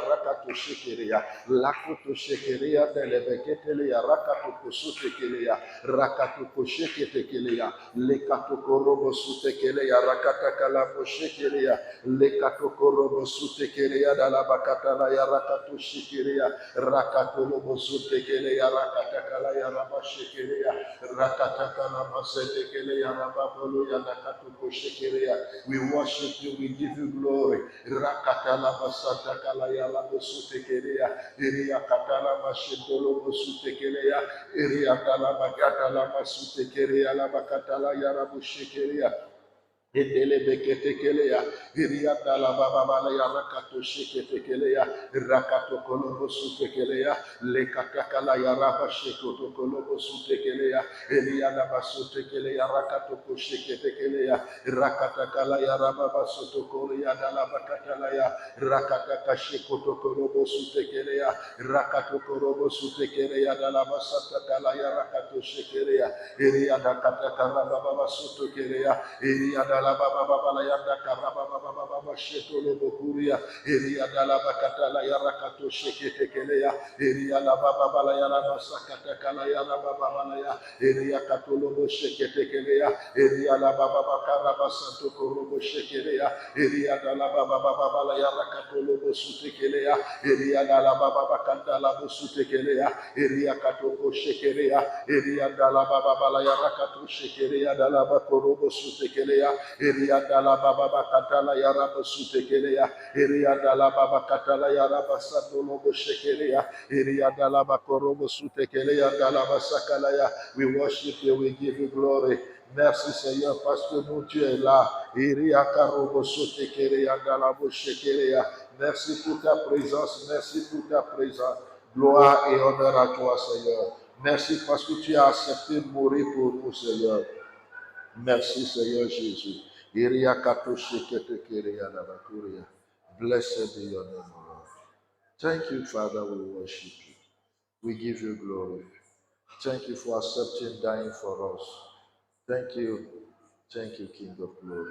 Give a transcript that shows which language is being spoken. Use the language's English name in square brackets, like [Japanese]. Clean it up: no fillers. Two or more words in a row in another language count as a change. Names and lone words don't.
[English] rakato shekelea, lakoto shekelea, delebeketelea, rakato sutekelea, rakato sheketekelea, lekato korobo sutekelea, rakata kalabo shekelea, lekatokorobo sutekelea dalabakatala ya rakatu shikiria rakatolobo sutekelea rakatakala ya rabashikiria rakatakala masetekelea rababolo ya nakatuko shikiria. We worship you, we give you glory. Rakatala basatakala ya labo sutekelea iria katala mashitolobo sutekelea iria dalabakatala masutekelea labakatala ya rabushikiria. Edele bekete kelea, irianda la baba bala ya rakato shekete kelea, rakato kolobo sute kelea, lekataka la ya raba shekoto kolobo sute kelea, elianda basute kelea, rakato koshekete kelea, rakataka la ya raba basoto kolea, dala bakata la ya, rakataka shekoto kolobo sute kelea, rakato kolobo sute kelea, dala basata la ya rakato shekelea, irianda kataka la baba basoto kelea, irianda baba baba la yanda karaba baba baba shetolo bokuria eria dala bakata la yara kato shekete keleya eria la baba baba la yara basakata kala yara baba baba ya eria katolo bo shekete keleya eria la baba bakara basanto korobo shekeleya eria dala baba baba la yara katolo bo sute keleya eria dala baba bakanda la bo sute keleya eria katoko shekeleya eria dala baba baba la yara kato shekeleya dala bakorobo sute keleya eria la baba bakatala yaraba sutekelea eriada la baba katala yaraba sadolobo shekelea eriada la bakorobo sutekelea dalaba sakalaya. We worship you, we give you glory. [French] Merci Seigneur parce que nous tu es là. Iria karobo sutekelea dalabo shekelea. Merci pour ta présence, merci pour ta présence. Gloire et honneur à toi Seigneur. Merci parce que tu as accepté de mourir pour nous Seigneur. Merci Seigneur Jésus. [English] Blessed be your name, Lord. Thank you, Father, we worship you. We give you glory. Thank you for accepting dying for us. Thank you. Thank you, King of glory.